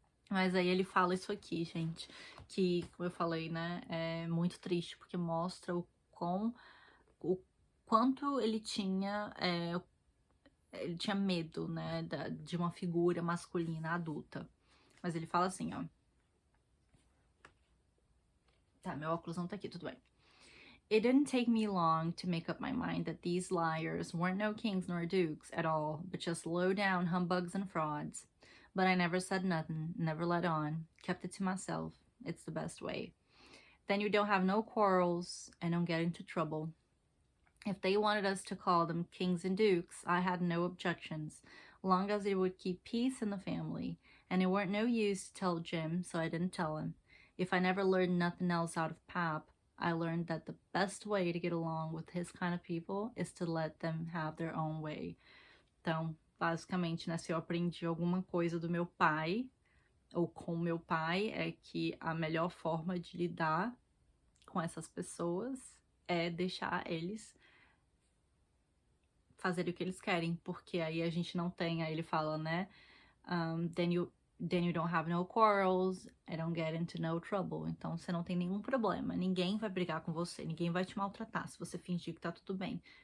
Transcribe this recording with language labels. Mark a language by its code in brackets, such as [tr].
[pt] Mas aí ele fala isso aqui, gente, que, como eu falei, né, é muito triste, porque mostra o quanto ele tinha medo, né, de uma figura masculina adulta. Mas ele fala assim, ó. Tá, meu óculos não tá aqui, tudo bem. [en] It didn't take me long to make up my mind that these liars weren't no kings nor dukes at all, but just low-down humbugs and frauds. But I never said nothing, never let on, kept it to myself. It's the best way. Then you don't have no quarrels and don't get into trouble. If they wanted us to call them kings and dukes, I had no objections, long as it would keep peace in the family. And it weren't no use to tell Jim, so I didn't tell him. If I never learned nothing else out of Pap, I learned that the best way to get along with his kind of people is to let them have their own way. [pt] Então, basicamente, né, se eu aprendi alguma coisa do meu pai, ou com meu pai, é que a melhor forma de lidar com essas pessoas é deixar eles fazer o que eles querem, porque aí a gente não tem, aí ele fala, né, [en] then you don't have no quarrels, I don't get into no trouble, [pt] então você não tem nenhum problema, ninguém vai brigar com você, ninguém vai te maltratar, se você fingir que tá tudo bem.